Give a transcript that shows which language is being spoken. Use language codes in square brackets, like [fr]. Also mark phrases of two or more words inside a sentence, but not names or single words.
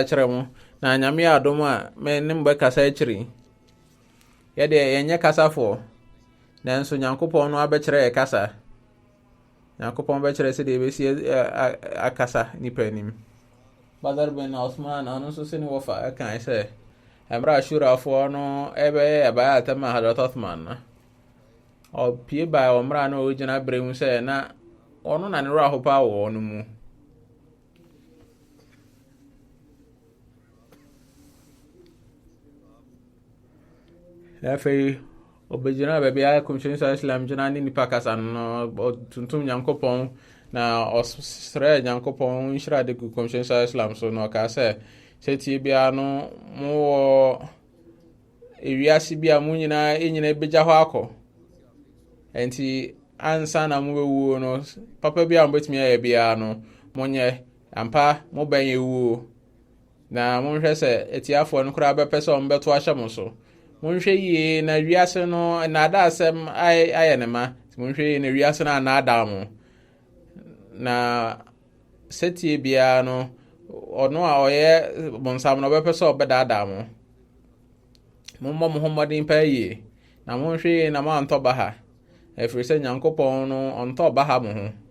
[ak] kyerɛ mu na Nyame adom a me ne mbɛkasa akyiri yɛdeɛ yɛnyɛ kasafoɔ nanso Nyankopɔn no abɛkyerɛ yɛ kasa Nyankopɔn bɛkyerɛ sɛ deɛ ɛbɛsi akasa nipa anim Badr bin Osman ɔno nso sɛ ne wɔfa ɛkae sɛ ɛmmerɛ Ashurafoɔ no ɛbɛyɛ ɛbayɛ atɛm a Hazrat Uthman no ɔpie baa wɔ mmerɛ no ɔgyina berɛ mu sɛ na ɔno na ne werɛ aho paa wɔ no mu afei ɔbɛgyina baabi a Kɔmhyɛni [ar] صلى الله عليه وسلم [ak] gyina ne nipa kasa no ɔtuntum Nyankopɔn na ɔsrɛ Nyankopɔn nhyira de gu Kɔmhyɛni [ar] صلى الله عليه وسلم [ak] so na ɔkaa sɛ tie biara no mowɔ ewiase bi a mo nyinaa bɛgya hɔ akɔ enti ansa na mobɛwuo no papa bi a mobɛtumi ayɛ biara no monyɛ ampa mobɛn ewuo na monhwɛ sɛ atiafoɔ no koraa bɛpɛ sɛ ɔmbɛto ahyɛ mo so monhwɛ yie na wiase no nnaada asɛm ayɛ ne ma monhwɛ yie na wiase no annaada mo na sɛtie biara no ɔno a ɔyɛ bonsam no ɔbɛpɛ sɛ ɔbɛdaadaa mo mommɔ mo ho mmɔden paa yie na monhwɛ yie na moantɔ ba ha ɛfiri sɛ Nyankopɔn no ɔntɔ ba ha mo ho